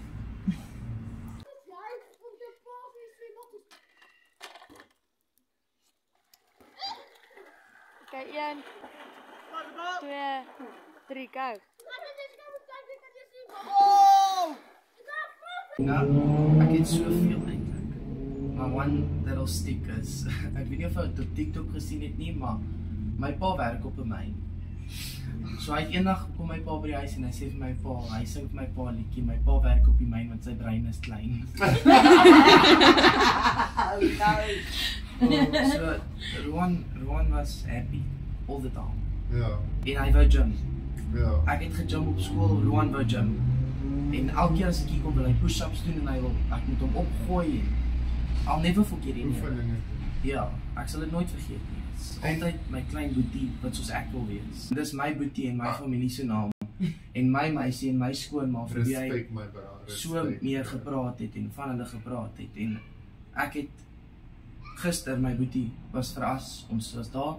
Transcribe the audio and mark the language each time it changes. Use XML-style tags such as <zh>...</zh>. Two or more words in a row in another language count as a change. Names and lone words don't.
<en>Okay, 1, 2, 3, go.</en> <af>Nou, ek het soveel eintlik. Maar</af> <en>one that'll stick is,</en> <af>ek weet nie of jy dit op TikTok gesien het nie, maar my pa werk op 'n myn. So hy het eendag kom my pa by die huis en hy sê vir my pa, hy sing vir my pa 'n liedjie, my pa werk op die myn want sy brein is klein.</af> <en>So Rowan was happy all the time.</en> <af>Ja. En hy wou gym. Ja. Ek het gegym op skool, Rowan wou gym. En elke keer as ek hier kom wil hy push-ups doen en ek moet hom opgooi en</af> <en>I'll never forget it.</en> <af>Ja, ek sal dit nooit vergeet nie. Dit is altyd my klein boetie wat soos ek wil wees. Dit is my boetie en my familie se naam. En my meisie en my skoonma vir wie hy so meer gepraat het en van hulle gepraat het. En ek het gister my boetie was veras, ons was daar.</af>